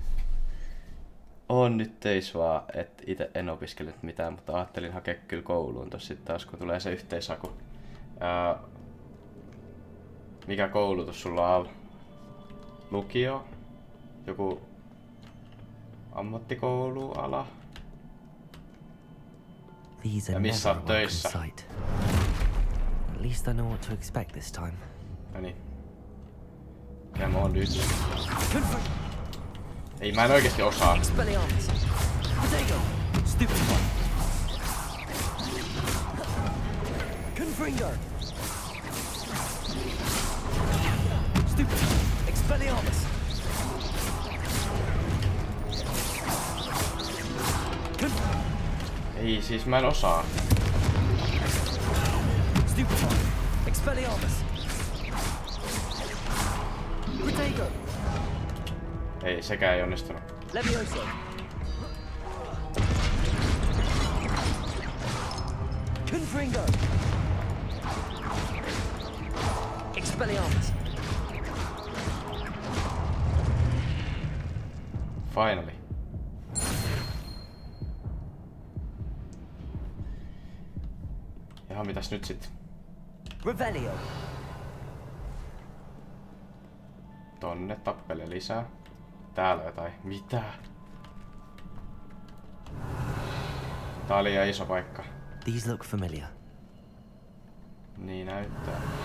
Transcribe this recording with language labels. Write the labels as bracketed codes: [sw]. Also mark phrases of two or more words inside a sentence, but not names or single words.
[fi] On nyt teis vaan, et ite en opiskellut mitään, mutta ajattelin hakea kyllä kouluun tossa sit taas, kun tulee se yhteishaku. Mikä koulutus sulla on? Lukio? Joku ammattikouluala? Ja missä oot töissä? [en] At least I know what to expect this time. [fi] Noniin. Mikä mä oon nyt? Ei, mä en oikeesti osaa. Confringo. Expelliarmus. Ei, siis mä en osaa. Expelliarmus. Protego. Ei, sekään ei onnistunut. Levioso. Confringo. Expelliarmus. Finally. Jaha, mitäs nyt sit? Revelio. Tonne tappele lisää. Täällä jotain. Mitä? Tää oli liian iso paikka. [en] These look familiar. [fi] Niin näyttää.